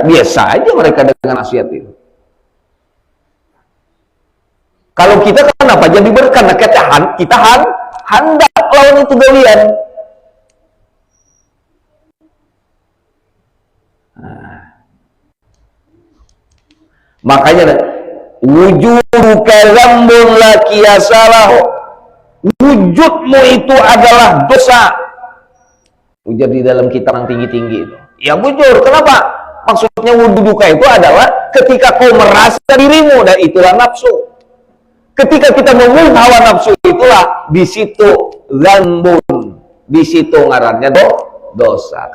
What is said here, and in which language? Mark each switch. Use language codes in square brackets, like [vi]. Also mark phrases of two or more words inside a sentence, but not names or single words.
[bjn] Biasa aja mereka dengan maksiat itu. Kalau kita kenapa jadi berat? Karena kita hendak lawan itu gawian. Makanya [ar] وجودك ذنب لا يقاس به, [bjn] wujudmu itu adalah dosa. Ujar di dalam kitab yang tinggi-tinggi itu. Ya bujur, kenapa? Maksudnya wujuduka itu adalah ketika kau merasa dirimu, dan itulah nafsu. Ketika kita memulih hawa nafsu itulah di situ dzambun, di situ ngarannya dosa.